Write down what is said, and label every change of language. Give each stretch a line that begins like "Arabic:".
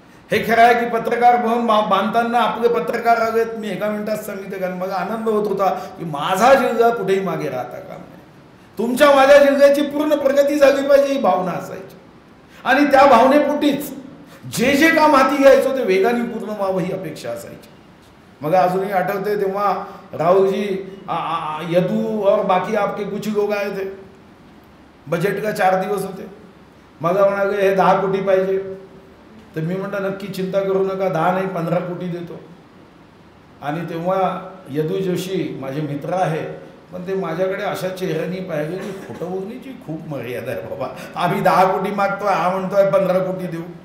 Marathi: हे खरं आहे की पत्रकार भवन बांधताना आपले पत्रकार आलेत, मी एका मिनिटात सांगितलं, कारण मला आनंद होत होता की माझा जिल्हा कुठेही मागे राहता काम नाही, तुमच्या माझ्या जिल्ह्याची पूर्ण प्रगती झाली पाहिजे ही भावना असायची. आणि त्या भावनेपोटीच जे जे काम हाती घ्यायचं ते वेगाने पूर्ण व्हावं ही अपेक्षा असायची. मग अजूनही आठवते तेव्हा
Hindi: राहुल जी यदू और बाकी आपके कुछ लोग आए थे, बजेट का 4 दिवस होते.
Marathi: मला म्हणाले हे 10 कोटी पाहिजे. तर मी म्हटलं नक्की चिंता करू नका, 10 नाही 15 कोटी देतो. आणि तेव्हा यदू जोशी माझे मित्र आहे, पण ते माझ्याकडे अशा चेहऱ्याने पाहिजे की खोटं बोलण्याची खूप मर्यादा आहे बाबा, आम्ही 10 कोटी मागतोय, हा म्हणतोय 15 कोटी देऊ.